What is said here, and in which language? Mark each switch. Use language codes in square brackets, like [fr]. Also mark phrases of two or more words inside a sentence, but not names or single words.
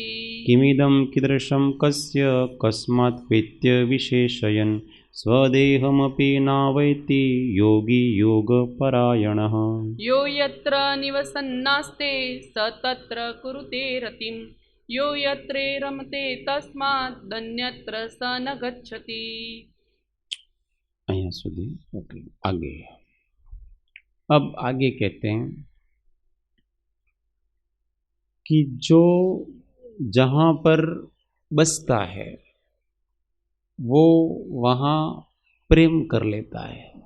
[sa] किमिदं कीदृशं कस्य कस्मात् प्रीत्य विशेषयन् स्वदेहमपि नावैति योगी योगपरायणः। यो यत्र निवसन्नास्ते स तत्र कुरुते रतिं यो यत्रे रमते तस्मादन्यत्र स न गच्छति। [gu] અહીંયા સુધી आगे। [hi] अब आगे कहते हैं कि जो जहाँ पर बसता है वो वहाँ प्रेम कर लेता है।